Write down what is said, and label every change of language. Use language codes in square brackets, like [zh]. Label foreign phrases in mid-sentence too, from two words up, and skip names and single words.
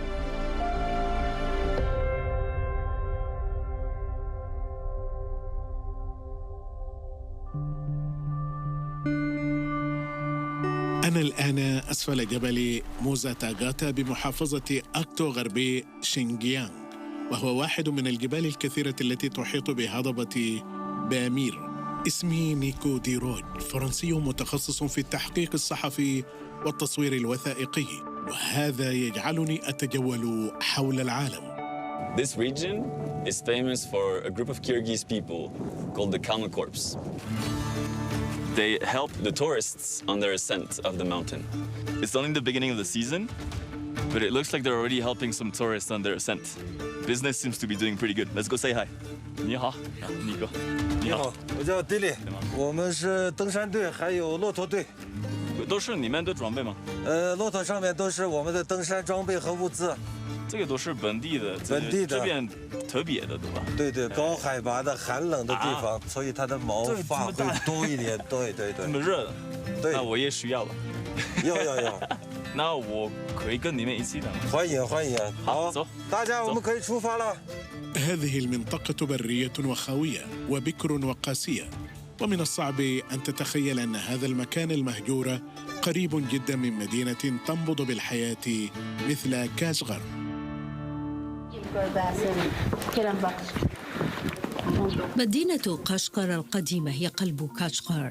[ar] أنا الآن أسفل جبل موزاتاغاتا بمحافظة أكتو غربي شينجيانغ، وهو واحد من الجبال الكثيرة التي تحيط بهضبة بامير. اسمي نيكو ديروج، فرنسي متخصص في التحقيق الصحفي والتصوير الوثائقي، وهذا يجعلني أتجول حول العالم. [en] This region is famous for a group of Kyrgyz people called the Camel Corps. They help the tourists on their ascent of the mountain. It's only the beginning of the season, but it looks like they're already helping some tourists on their ascent. Business seems to be doing pretty good. Let's go say hi. [zh] 你好，尼哥。你好，我叫迪里，我们是登山队，还有骆驼队。都是你们的装备吗？骆驼上面都是我们的登山装备和物资。这个都是本地的，本地的，这边特别的，对吧？对对，高海拔的、寒冷的地方，所以它的毛发会多一点。对对对。这么热的，对，那我也需要了。要。那我可以跟你们一起的吗？欢迎。好，走，大家我们可以出发了。 [ar] هذه المنطقة برية وخاوية وبكر وقاسية، ومن الصعب أن تتخيل أن هذا المكان المهجور قريب جدا من مدينة تنبض بالحياة مثل كاشغر. مدينة قشقر القديمة هي قلب كاشغر.